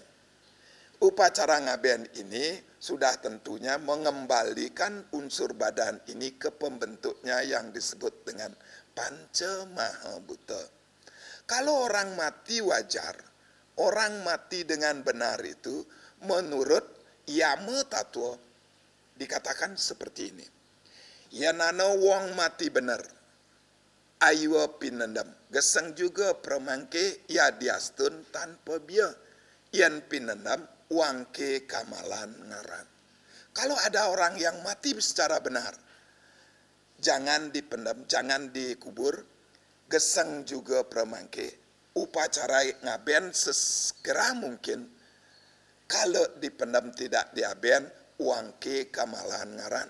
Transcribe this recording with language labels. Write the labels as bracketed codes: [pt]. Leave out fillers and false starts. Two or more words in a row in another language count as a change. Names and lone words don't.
[id] Upacara ngaben ini sudah tentunya mengembalikan unsur badan ini ke pembentuknya yang disebut dengan Panca Mahabhuta. Kalau orang mati wajar, orang mati dengan benar itu menurut Yama Tattwa dikatakan seperti ini. [kaw] Yanana wong mati benar, aywa pinendam, geseng juga permangke ya diastun tanpa biar, yan pinendam wangke kamalan ngaran. [id] Kalau ada orang yang mati secara benar, jangan dipendam, jangan dikubur, [kaw] geseng juga permangke, [id] upacara ngaben sesegera mungkin. Kalau dipendam tidak diaben, [kaw] wangke kamalan ngaran.